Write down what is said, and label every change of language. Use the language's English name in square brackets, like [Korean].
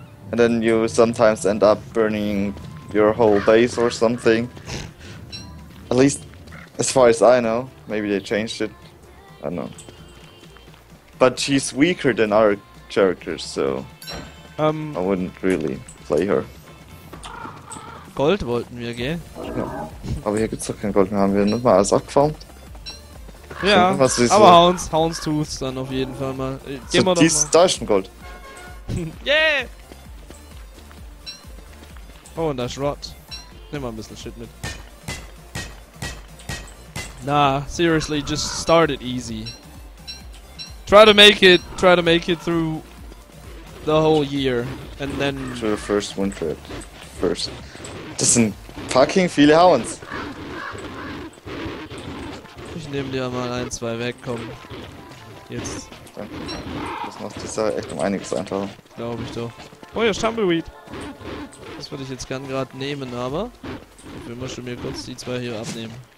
[English] And then you sometimes end up burning your whole base or something. At least as far as I know. Maybe they changed it. I don't know. But she's weaker than our characters, so I wouldn't really play her. [German] Gold wollten wir, gell? Ja. Aber hier gibt's doch kein Gold mehr. Haben wir nicht mal alles abgefarmt? Ja, aber hauen's tut's dann auf jeden Fall mal. Gehen wir doch mal. Da ist ein Gold. [English] Yeah! [German] Oh, und da ist Rot. Nimm mal ein bisschen Shit mit. [English] Nah, seriously, just start it easy. Try to make it through the whole year, and then... To the first winter first. [German] Das sind fucking viele Hounds. Ich nehme dir mal 1, 2 weg, komm. Jetzt. Danke. Das macht die Sache echt um einiges einfacher. Glaube ich doch. Oh ja, Tumbleweed. Das würde ich jetzt gern gerade nehmen, aber... Wir müssen mir kurz die 2 hier abnehmen.